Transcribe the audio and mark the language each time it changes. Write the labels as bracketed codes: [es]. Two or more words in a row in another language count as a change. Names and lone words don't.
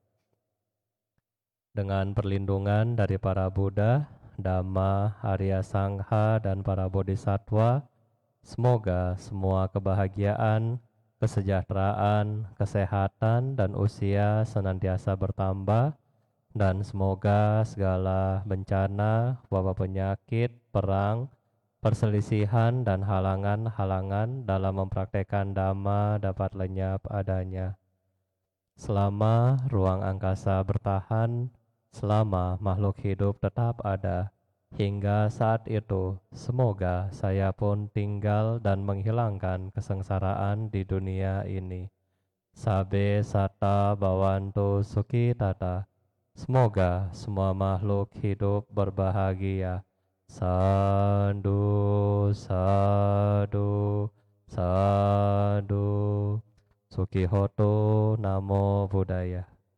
[id] Dengan perlindungan dari para Buddha, Dhamma, Arya Sangha, dan para Bodhisattva, semoga semua kebahagiaan, kesejahteraan, kesehatan, dan usia senantiasa bertambah, dan semoga segala bencana, wabah penyakit, perang, perselisihan, dan halangan-halangan dalam mempraktekkan Dhamma dapat lenyap adanya. Selama ruang angkasa bertahan, selama makhluk hidup tetap ada, hingga saat itu semoga saya pun tinggal dan menghilangkan kesengsaraan di dunia ini. [pi] Sabe sata bawantu suki tata. [id] Semoga semua makhluk hidup berbahagia. [pi] Sadu, sadu, sadu. Suki hoto, namo buddhaya.